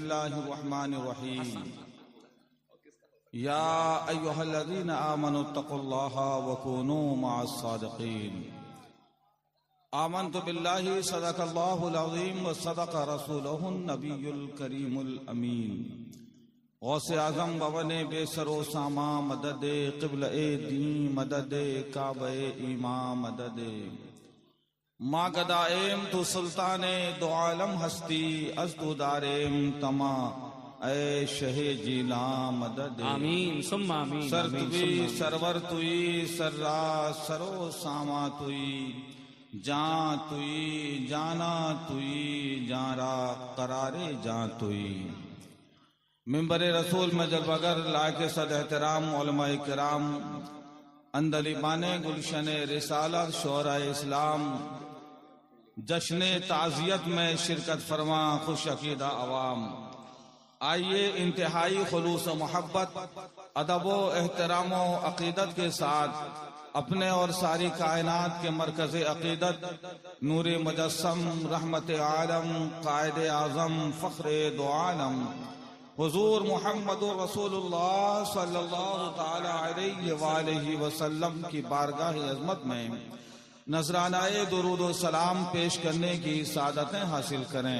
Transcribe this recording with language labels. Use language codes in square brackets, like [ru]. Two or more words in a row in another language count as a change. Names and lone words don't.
[ar] الله الرحمن الرحيم يا أيها الذين آمنوا اتقوا الله وكونوا مع الصادقين آمنت بالله صدق الله العظيم وصدق رسوله النبي الكريم الأمين [fa] غوث اعظم بابن بے سر و ساما مدد قبلہ دین مدد کعبہ ایمان مدد ما گدائم تو سلطان دو عالم ہستی از تو داریم تما اے شہ جیلا مدد [ar] آمین ثم آمین [fa] سر توی سرور توی سر را سرو ساما توی جان توی جانا توی جان را قرار جان توی [ur] منبر رسول میں جلوگر لائق صد احترام علماء کرام اندلیبان گلشن رسالت شعراء اسلام جشن تعزیت میں شرکت فرما خوش عقیدہ عوام، آئیے انتہائی خلوص و محبت ادب و احترام و عقیدت کے ساتھ اپنے اور ساری کائنات کے مرکز عقیدت نور مجسم رحمت عالم قائد اعظم فخر دو عالم حضور محمد رسول اللہ [ar] صلی اللہ تعالی علیہ وآلہ وسلم [ur] کی بارگاہ عظمت میں نذرانہ درود و سلام پیش کرنے کی سعادتیں حاصل کریں۔